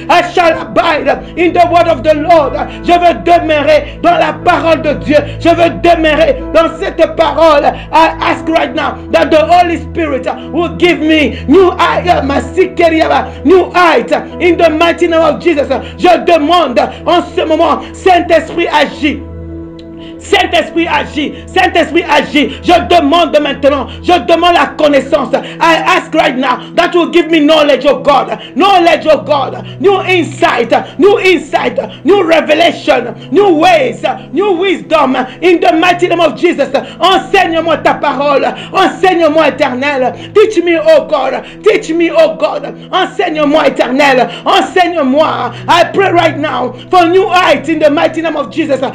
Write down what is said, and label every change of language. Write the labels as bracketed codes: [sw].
[en] I shall abide in the word of the Lord. [fr] Je veux demeurer dans la parole de Dieu. Je veux demeurer dans cette parole. [en] I ask right now that the Holy Spirit will give me new height, new height in the mighty name of Jesus. [fr] Je demande en ce moment, Saint-Esprit agit. Saint-Esprit agit, Saint-Esprit agit. Je demande maintenant, je demande la connaissance. [en] I ask right now that you give me knowledge of God, new insight, new revelation, new ways, new wisdom in the mighty name of Jesus. [fr] Enseigne-moi ta parole, enseigne-moi éternel. [en] Teach me, oh God, [fr] enseigne-moi éternel, enseigne-moi. [en] I pray right now for new height in the mighty name of Jesus.